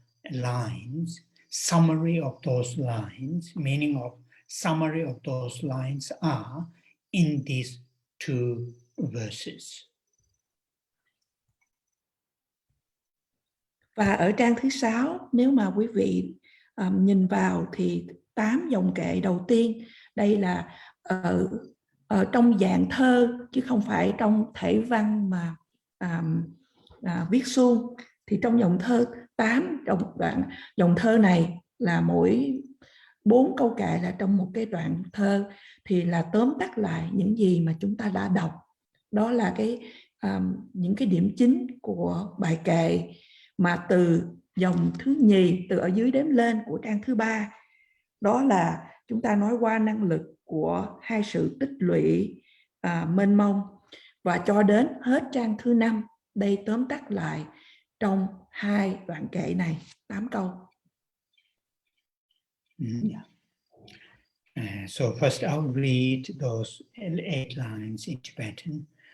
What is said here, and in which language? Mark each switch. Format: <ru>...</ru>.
<en>lines, summary of those lines, meaning of summary of those lines are in these 2 verses.</en> <vi>Và ở trang thứ 6, nếu mà quý vị nhìn vào thì 8 dòng kệ đầu tiên, đây là ở trong dạng thơ chứ không phải trong thể văn mà viết suông. Thì trong dòng thơ 8 dòng thơ này là mỗi 4 câu kệ là trong một cái đoạn thơ, thì là tóm tắt lại những gì mà chúng ta đã đọc. Đó là những cái điểm chính của bài kệ mà từ dòng thứ nhì, từ ở dưới đếm lên của trang thứ 3. Đó là chúng ta nói qua năng lực của 2 sự tích lũy mênh mông, và cho đến hết trang thứ 5. Đây tóm tắt lại trong 2 đoạn kệ này, 8 câu.</vi> <en>So first I'll read those 8 lines in Tibetan.</en>